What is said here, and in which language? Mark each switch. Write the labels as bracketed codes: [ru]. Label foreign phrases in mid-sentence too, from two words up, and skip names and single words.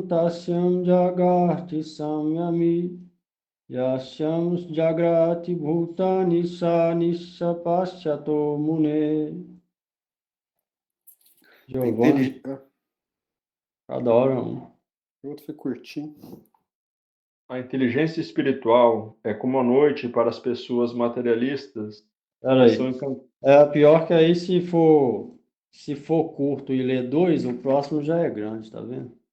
[sa] tasyam jagarti samyami yasyam jagrati bhutani sa nissa paschato mune. [pt] Giovanni, cada hora um. O outro foi curtinho. A inteligência espiritual é como a noite para as pessoas materialistas que Peraí. são encantadas. Pior que aí se for curto e ler 2, o próximo já é grande, tá vendo?